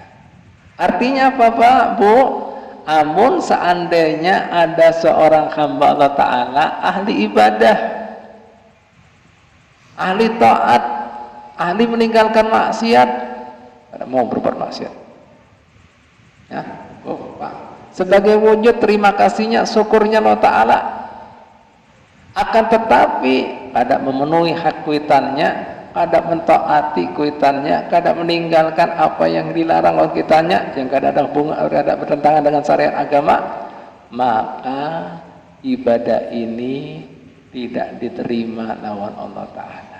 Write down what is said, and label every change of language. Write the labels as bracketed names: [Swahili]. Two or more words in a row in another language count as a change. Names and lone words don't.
[Banjar] Artinya apa Pak, Bu? Amun seandainya ada seorang hamba Allah Ta'ala ahli ibadah, ahli taat, ahli meninggalkan maksiat, ada mau berbuat maksiat, ya, oh Pak, sebagai wujud terima kasihnya, syukurnya Allah Ta'ala, akan tetapi ada memenuhi hak kuitannya, kada mentaati kuitannya, kada meninggalkan apa yang dilarang oleh kuitannya, yang kada ada hubungan, kada bertentangan dengan syariat agama, maka ibadah ini tidak diterima lawan Allah Ta'ala.